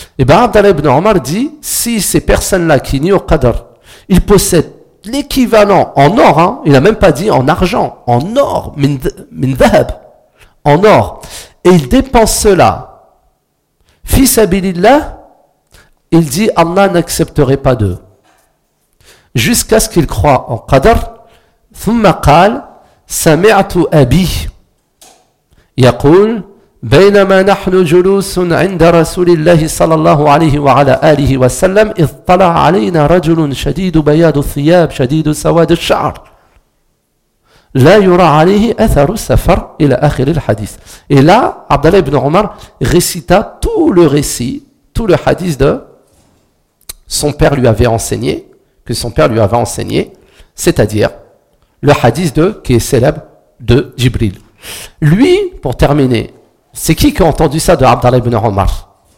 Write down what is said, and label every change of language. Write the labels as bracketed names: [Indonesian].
[French] Et bien Abdallah ibn Omar dit, si ces personnes-là qui nient au Qadr, ils possèdent l'équivalent en or, hein, il n'a même pas dit en argent, en or, min dhahab, en or, et ils dépensent cela, fi sabilillah, il dit Allah n'accepterait pas d'eux. Jusqu'à ce qu'il croie en Qadr, [Arabic] ثم قال سمعت أبي يقول بينما نحن جلوس عند رسول الله صلى الله عليه وعلى آله وسلم إذ طلع علينا رجل شديد بياض الثياب شديد سواد الشعر لا يرى عليه أثر السفر إلى آخر الحديث. [French] Et là, Abdallah ibn Omar récita tout le récit, tout le hadith de son père lui avait enseigné, que son père lui avait enseigné, c'est-à-dire le hadith de, qui est célèbre, de Jibril. Lui, pour terminer, c'est qui a entendu ça de Abdallah ibn Omar?